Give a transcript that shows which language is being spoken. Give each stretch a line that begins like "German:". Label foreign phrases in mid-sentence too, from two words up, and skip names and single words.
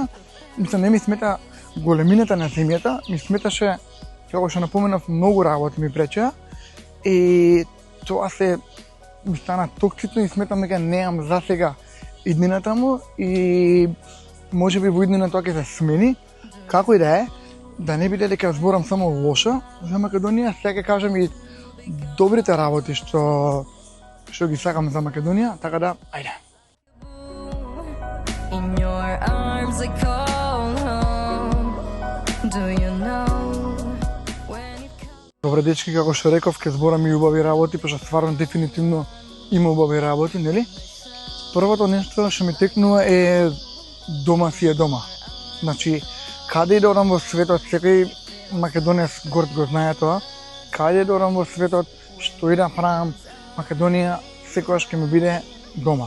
Macedonian: Мислам, не ми смета големината на земјата, ми сметаше, како што напоменав, многу работи ми пречеа и тоа се ми стана токсично и сметам дека неам за сега иднината му и можеби во иднина тоа ќе се смени, како и да е, да не биде дека зборам само лошо за Македонија, сега ќе кажам и добрите работи што ги сакам за Македонија, така да, ајде.
English: In your arms I call home. Do you know when it comes...
Macedonian: Добре, дечки, како што реков, ќе зборам и убави работи, пошто стварно дефинитивно има убави работи, нели? Првото нешто што ми текнува е дома си е дома. Значи, каде и да одам во светот, секој македонец горд го знае тоа, каде да одам во светот, што и да правам, Македонија секогаш ќе ми биде дома.